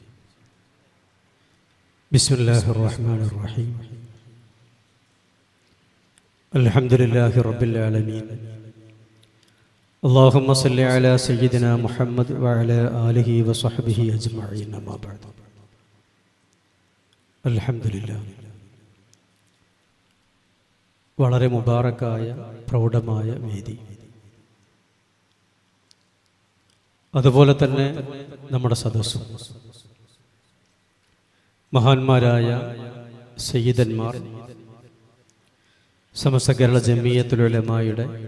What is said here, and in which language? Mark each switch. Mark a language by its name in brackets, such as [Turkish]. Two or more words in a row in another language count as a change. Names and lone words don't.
[Arabic] بسم الله الرحمن الرحيم. الحمد لله رب العالمين. اللهم صل على سيدنا محمد وعلى آله وصحبه أجمعين. أما بعد. الحمد لله. [Malayalam] വളരെ മുബാറക്കായ പ്രൗഢമായ വേദി, അതുപോലെ തന്നെ നമ്മുടെ സദസ്സും മഹാന്മാരായ സയ്യിദന്മാർ, സമസ്ത കേരള ജമിയത്തുൽ ഉലമായുടെ